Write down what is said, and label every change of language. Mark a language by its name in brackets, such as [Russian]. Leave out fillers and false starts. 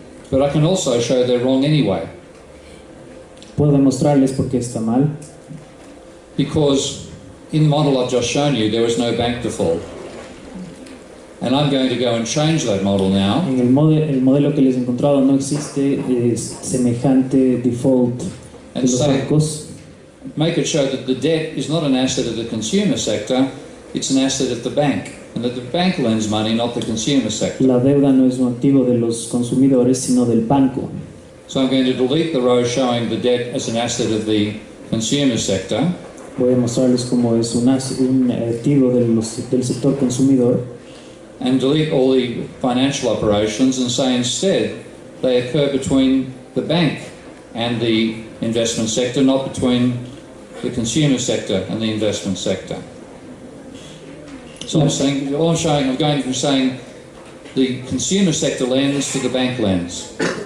[English] But I can also show they're wrong anyway. [Spanish] Puedo demostrarles por qué está mal. [English] Because in the model I've just shown you, there is no bank default. And I'm going to go and change that model now. [Spanish] En el modelo que les he encontrado no existe semejante default de los bancos. [English] Make it show that the debt is not an asset of the consumer sector, it's an asset of the bank. And that the bank lends money, not the consumer sector. [Spanish] La deuda no es un activo de los consumidores, sino del banco. [English] So I'm going to delete the row showing the debt as an asset of the consumer sector. [Spanish] Voy a mostrarles cómo es un activo del sector consumidor. [English] And delete all the financial operations and say instead they occur between the bank and the investment sector, not between the consumer sector and the investment sector. So I'm going from saying the consumer sector lends to the bank lends.